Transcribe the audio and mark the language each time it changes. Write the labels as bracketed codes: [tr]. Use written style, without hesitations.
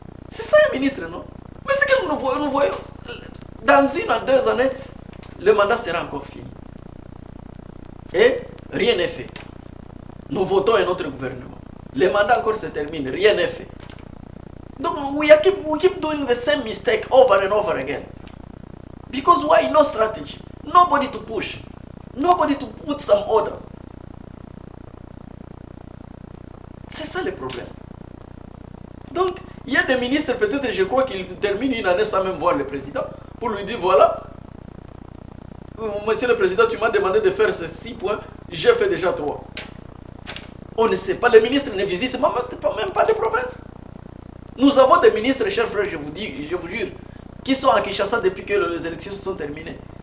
[fr] C'est ça un ministre, non? Mais c'est que nous voyons, dans 1 à 2 années, le mandat sera encore fini. Et rien n'est fait. Nous votons un autre gouvernement. Le mandat encore se termine, rien n'est fait. Donc [en] we keep doing the same mistake over and over again. Because why? No strategy. Nobody to push. Nobody to put some orders. [fr] C'est ça le problème. Donc, il y a des ministres, peut-être, je crois qu'ils terminent une année sans même voir le président, pour lui dire, voilà, monsieur le président, tu m'as demandé de faire ces 6 points, j'ai fait déjà 3. On ne sait pas, les ministres ne visitent même pas de province. Nous avons des ministres, chers frères, je vous jure, qui sont à Kinshasa depuis que les élections se sont terminées.